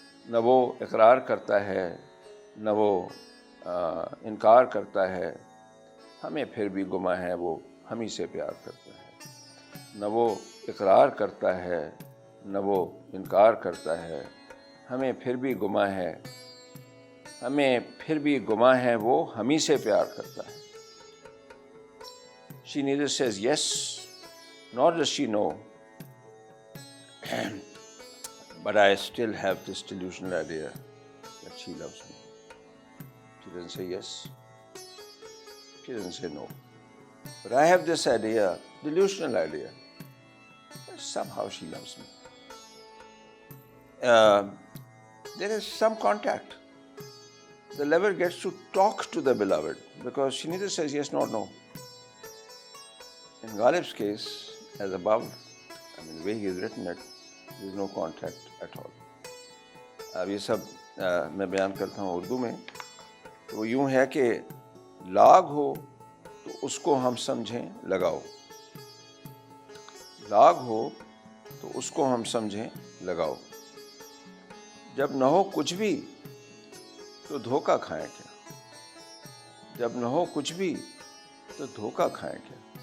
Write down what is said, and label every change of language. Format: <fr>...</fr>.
<hi>न वो इकरार करता है, न वो इनकार करता है, हमें फिर भी गुमा है वो हम ही से प्यार करता है। न वो इकरार करता है, न वो इनकार करता है, हमें फिर भी गुमा है, हमें फिर भी गुमा है वो हम ही से प्यार करता है।</hi> <en>She neither says yes, nor does she know, but I still have this delusional idea that she loves me. She doesn't say yes, she doesn't say no, but I have this idea, delusional idea, that somehow she loves me. There is some contact. The lover gets to talk to the beloved, because she neither says yes nor no. In Ghalib's case, as above, I mean, the way he has written it, there is no contact at all.</en> <hi>अब ये सब मैं बयान करता हूँ उर्दू में, तो वो यूँ है कि लाग हो तो उसको हम समझें लगाओ, लाग हो तो उसको हम समझें लगाओ, जब न हो कुछ भी तो धोखा खाएं क्या, जब न हो कुछ भी तो धोखा खाएं क्या।</hi>